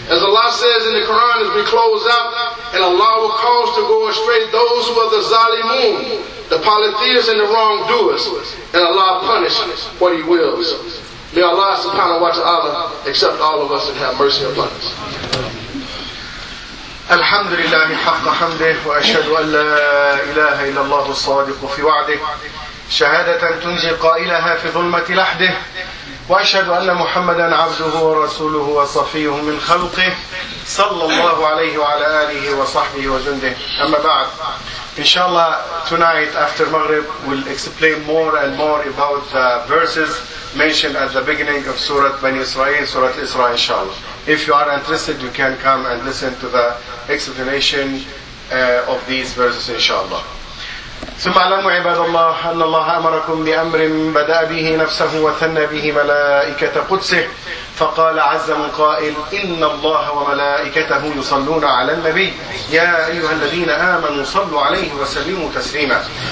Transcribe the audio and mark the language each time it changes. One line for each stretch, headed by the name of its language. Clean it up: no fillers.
English: As Allah says in the Quran as we close out, and Allah will cause to go astray those who are the zalimun, the polytheists and the wrongdoers, and Allah punishes what He wills. May Allah subhanahu wa ta'ala accept all of us and have mercy upon us.
Arabic: الحمد لله حق حمده وأشهد أن لا إله إلا الله الصادق في وعده شهادة تنجي قائلها في ظلمة لحده وأشهد أن محمدا عبده ورسوله وصفيه من خلقه صلى الله عليه وعلى آله وصحبه وجنده أما بعد إن شاء الله
English: tonight after Maghrib we'll explain more and more about the verses mentioned at the beginning of Surah Bani Israel, Surah Isra, inshallah. If you are interested, you can come and listen to the explanation of these verses, inshallah.
Arabic: ثم علموا عباد الله أن الله أمركم بأمر بدأ به نفسه وثنى به ملائكة قدسه فقال عز قائل إن الله وملائكته يصلون على النبي يا أيها الذين آمنوا صلوا عليه وسلموا تسليما